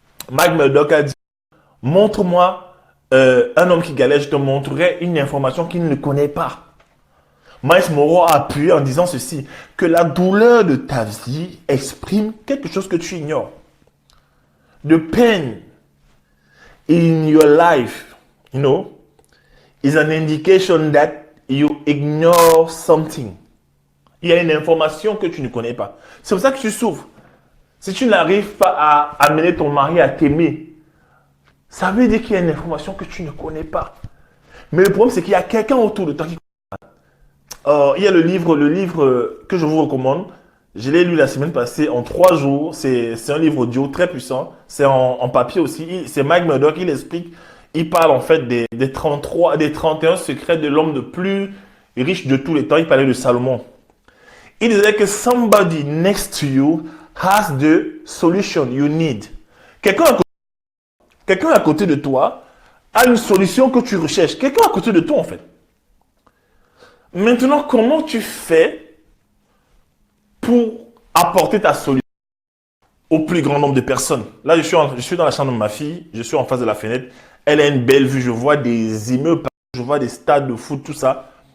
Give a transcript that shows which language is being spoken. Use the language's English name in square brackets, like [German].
[French] Mike Murdock a dit montre-moi un homme qui galère, je te montrerai une information qu'il ne connaît pas. Miles Monroe a appuyé en disant ceci, que la douleur de ta vie exprime quelque chose que tu ignores. [English] The pain in your life, is an indication that you ignore something. [French] Il y a une information que tu ne connais pas. C'est pour ça que tu souffres. Si tu n'arrives pas à amener ton mari à t'aimer, ça veut dire qu'il y a une information que tu ne connais pas. Mais le problème, c'est qu'il y a quelqu'un autour de toi qui... il y a le livre que je vous recommande. Je l'ai lu la semaine passée en 3 jours. C'est un livre audio très puissant. C'est en papier aussi. C'est Mike Murdock, il explique. Il parle en fait des 31 secrets de l'homme le plus riche de tous les temps. Il parlait de Salomon. Il disait que [English] somebody next to you has the solution you need. [French] Quelqu'un à côté de toi a une solution que tu recherches. Quelqu'un à côté de toi en fait. Maintenant, comment tu fais pour apporter ta solution au plus grand nombre de personnes? Là, je suis dans la chambre de ma fille, je suis en face de la fenêtre. Elle a une belle vue, je vois des immeubles, je vois des stades de foot, tout ça.